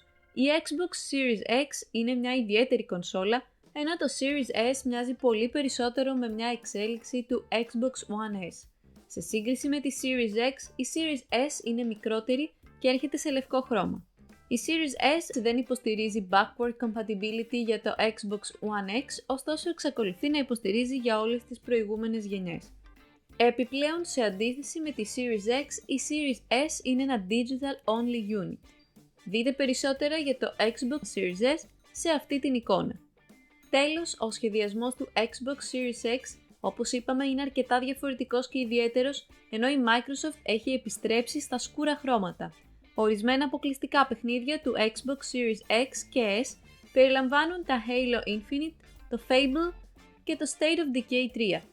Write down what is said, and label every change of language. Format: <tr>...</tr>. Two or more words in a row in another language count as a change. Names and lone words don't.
<el>Η Xbox Series X είναι μια ιδιαίτερη κονσόλα, ενώ το Series S μοιάζει πολύ περισσότερο με μια εξέλιξη του Xbox One S. Σε σύγκριση με τη Series X, η Series S είναι μικρότερη και έρχεται σε λευκό χρώμα. Η Series S δεν υποστηρίζει</el> <en>backward compatibility</en> <el>για το Xbox One X, ωστόσο εξακολουθεί να υποστηρίζει για όλες τις προηγούμενες γενιές. Επιπλέον, σε αντίθεση με τη Series X, η Series S είναι ένα</el> <en>digital only unit.</en> <el>Δείτε περισσότερα για το Xbox Series S σε αυτή την εικόνα. Τέλος, ο σχεδιασμός του Xbox Series X, όπως είπαμε, είναι αρκετά διαφορετικός και ιδιαίτερος, ενώ η Microsoft έχει επιστρέψει στα σκούρα χρώματα. Ορισμένα αποκλειστικά παιχνίδια του Xbox Series X και S περιλαμβάνουν τα Halo Infinite, το Fable και το State of Decay 3.</el>